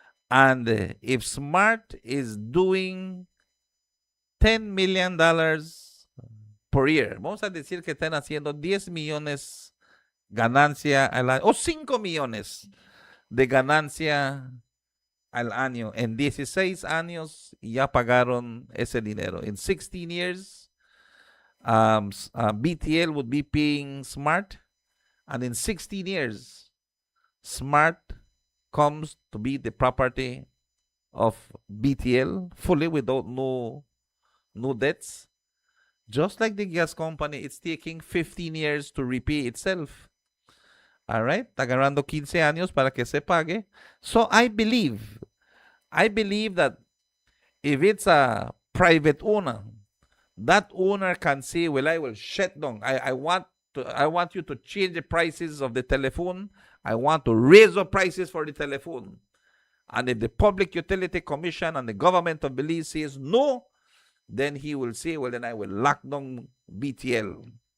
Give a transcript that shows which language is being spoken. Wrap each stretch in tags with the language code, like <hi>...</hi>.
<en>and if Smart is doing $10 million per year,</en> <es>vamos a decir que están haciendo 10 millones ganancia al año, o 5 millones de ganancia al año. En 16 años ya pagaron ese dinero.</es> <en>In 16 years, BTL would be paying Smart, and in 16 years, Smart comes to be the property of BTL fully without no debts. Just like the gas company, it's taking 15 years to repay itself. Alright?</en> <es>Agarrando 15 años para que se pague.</es> <en>So I believe that if it's a private owner, that owner can say, well, I will shut down. I want you to change the prices of the telephone. I want to raise the prices for the telephone. And if the Public Utility Commission and the government of Belize says no, then he will say, well, then I will lock down BTL.</en>